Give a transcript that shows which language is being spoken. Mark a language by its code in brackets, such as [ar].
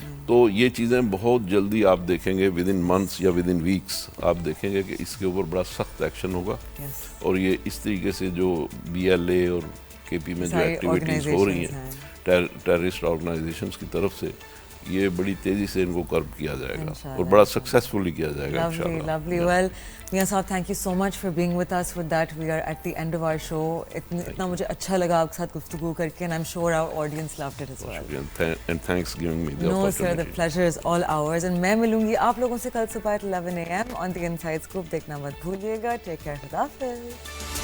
[ur] تو یہ چیزیں بہت جلدی آپ دیکھیں گے, [en] within months [ur] یا [en] within weeks [ur] آپ دیکھیں گے کہ اس کے اوپر بڑا سخت ایکشن ہوگا, اور یہ اس طریقے سے جو بی ایل اے اور کے پی میں جو ایکٹیویٹیز ہو رہی ہیں ٹیررسٹ آرگنائزیشنز کی طرف سے, یہ بڑی تیزی سے ان کو کرب کیا جائے گا اور بڑا سکسیسفلی کیا جائے گا انشاءاللہ. [en] Lovely. Well, میاں صاحب, thank you so much for being with us. With that, we are at the end of our show. [ur] اتنا مجھے اچھا لگا آپ کے ساتھ گفتگو کر کے, [en] and I'm sure our audience loved it as well. And thanks giving me the No, opportunity. sir, the pleasure is all ours. [ur] And میں ملوں گی آپ لوگوں سے کل صبح [en] at 11 AM on the Inside Scoop. [ur] دیکھنا مت بھولیے گا. [en] Take care. [ur] خدا حافظ.